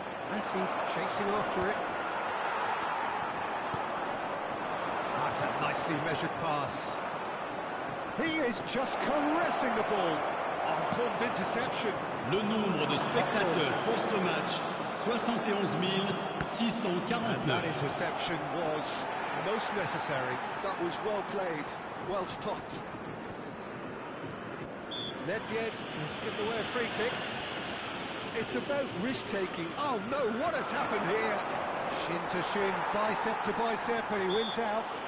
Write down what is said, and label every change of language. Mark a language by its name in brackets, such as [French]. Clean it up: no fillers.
[English] Messi chasing after it. That's a nicely measured pass. He is just caressing the ball. Oh, important interception. [French] Le nombre de spectateurs pour ce match, 71 649. [English] And that interception was most necessary. That was well played, well stopped. Nedved has given away a free kick. It's about risk-taking. Oh no, what has happened here? Shin to shin, bicep to bicep, and he wins out.